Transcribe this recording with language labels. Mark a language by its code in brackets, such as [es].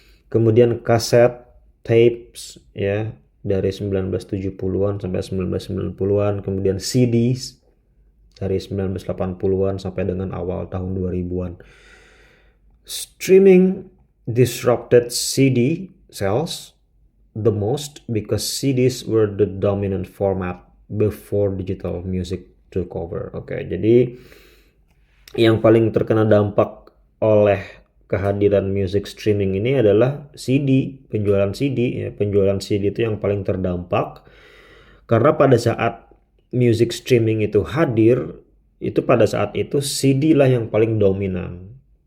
[id] Kemudian kaset, tapes, ya, dari 1970-an sampai 1990-an, kemudian CDs dari 1980-an sampai dengan awal tahun 2000-an. [en] Streaming disrupted CD sales the most because CDs were the dominant format before digital music took over. [id] Oke, jadi yang paling terkena dampak oleh kehadiran music streaming ini adalah CD, penjualan CD. Ya, penjualan CD itu yang paling terdampak karena pada saat music streaming itu hadir, itu pada saat itu CD lah yang paling dominan.